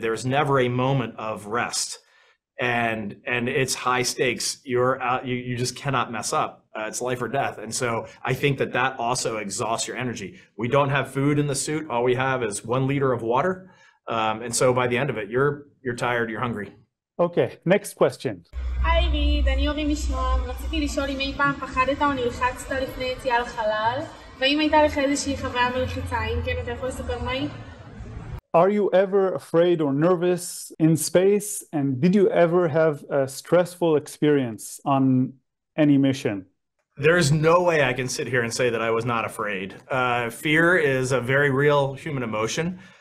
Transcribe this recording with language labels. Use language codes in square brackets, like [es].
[en] There's never a moment of rest. And it's high stakes. You just cannot mess up. It's life or death. And so I think that also exhausts your energy. We don't have food in the suit. All we have is 1 liter of water. And so by the end of it, you're tired, you're hungry. Okay, next question. [he] היי ריד, אני אורי משרד. רציתי לשאול אם אי פעם פחדת או נלחצת לפני יציאה לחלל, והאם הייתה לך איזושהי חוויה מלחיצה, אם כן אתה יכול לספר מהי? [en] Are you ever afraid or nervous in space? And did you ever have a stressful experience on any mission? There's no way I can sit here and say that I was not afraid. Fear is a very real human emotion.